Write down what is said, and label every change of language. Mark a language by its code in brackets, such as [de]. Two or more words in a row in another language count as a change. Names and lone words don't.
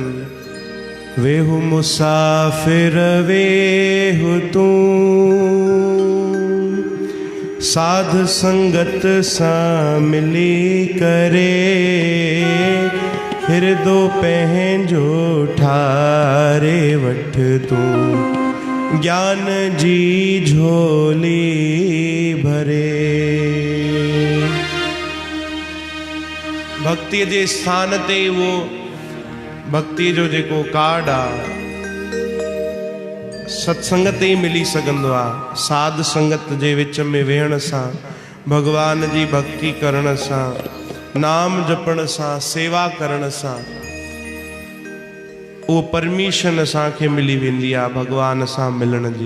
[sd] वेहु मुसाफिर वेहु तू, साध संगत सां मिली करे, हिरदो पंहिंजो ठारे वठ तू, ज्ञान जी झोली भरे। भक्ति जे स्थान ते वो भक्ति जो जेको कार्ड आ सत्संग ते मिली सघंदो आ। साध संगत जे विच में वेहण सां, भगवान जी भक्ति करण सां, नाम जपण सां, सेवा करण सां वो परमिशन असांखे मिली वेंदी आ भगवान सां मिलण जी।